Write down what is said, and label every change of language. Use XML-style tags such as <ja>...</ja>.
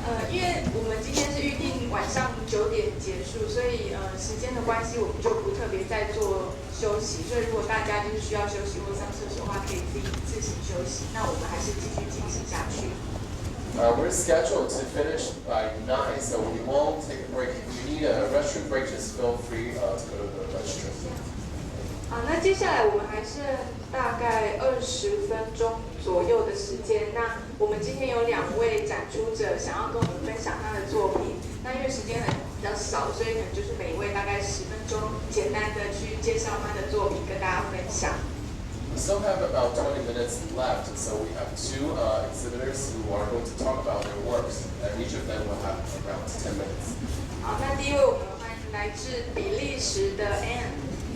<zh>因为我们今天是预定晚上9点结束，所以时间的关系，我们就不特别再做休息。所以如果大家就是需要休息或上厕所的话，可以自行休息。那我们还是继续进行下去。</zh> <en>We're scheduled to finish by 9, so we won't take a break. If you need a restroom break, just feel free to go to the restroom.</en> <zh>那接下来我们还剩大概20分钟左右的时间。那我们今天有2位展出者想要跟我们分享他的作品。那因为时间比较少，所以可能就是每一位大概10分钟，简单的去介绍他的作品，跟大家分享。</zh> <en>We still have about 20 minutes left, so we have 2 exhibitors who are going to talk about their works, and each of them will have around 10 minutes.</en> <zh>好，那第一位我们欢迎来自比利时的 Anne。</zh>